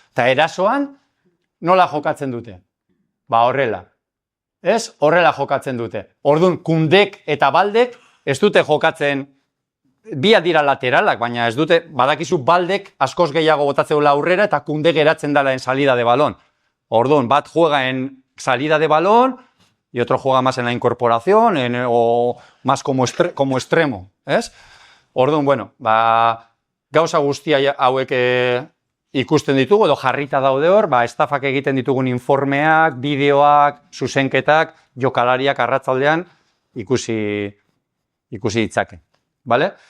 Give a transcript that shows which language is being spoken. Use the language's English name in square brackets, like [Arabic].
[Basque] Eta erasoan, nola jokatzen dute? Horrela. Ez? Horrela jokatzen dute. Orduan, Kundek eta Baldek ez dute jokatzen, biak dira lateralak, baina ez dute, badakizu Baldek askoz gehiago botatzeula aurrera eta Kundek geratzen dela [Spanish] en salida de balón. [Basque] Orduan, bat [Spanish] juega en salida de balón y otro juega más en la incorporación o más como extremo. ¿Es? [Basque] Orduan, bueno, gauza guztia hauek ikusten ditugu, edo jarrita daude hor, estafak egiten ditugun informeak, bideoak, zuzenketak, jokalariak arratzaldean ikusi ditzake. Vale?